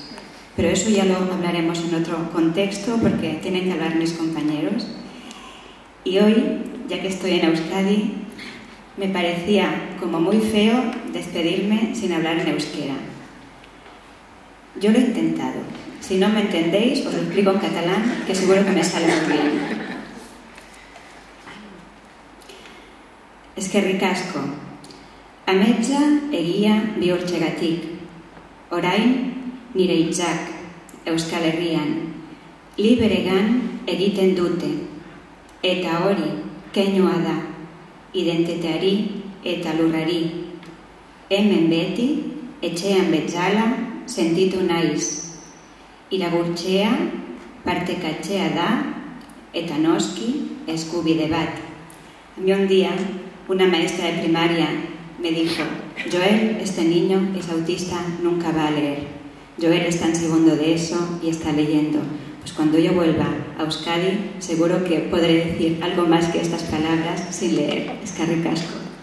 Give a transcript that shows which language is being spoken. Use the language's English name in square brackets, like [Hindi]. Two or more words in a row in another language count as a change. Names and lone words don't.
[Spanish] Pero eso ya lo hablaremos en otro contexto, porque tienen que hablar mis compañeros. Y hoy, ya que estoy en Euskadi, me parecía como muy feo despedirme sin hablar en euskera. Yo lo he intentado. Si no me entendéis, os lo explico en catalán, que seguro que me sale muy bien. [Basque] Eskerrik asko. Ametsa egia bihurtzegatik. Orain nire hitzak Euskal Herrian liberegan egiten dute. Eta hori keinua da. Identiteari eta lurrari. Hemen beti, etxean bezala, sentitu naiz. Irakurtzea partekatzea da, eta noski eskubide bat. [Spanish] A mí un día una maestra de primaria me dijo: Joel, este niño es autista, nunca va a leer. Joel está en segundo de ESO y está leyendo. Pues cuando yo vuelva a Euskadi seguro que podré decir algo más que estas palabras sin leer. [Basque] Eskerrik asko.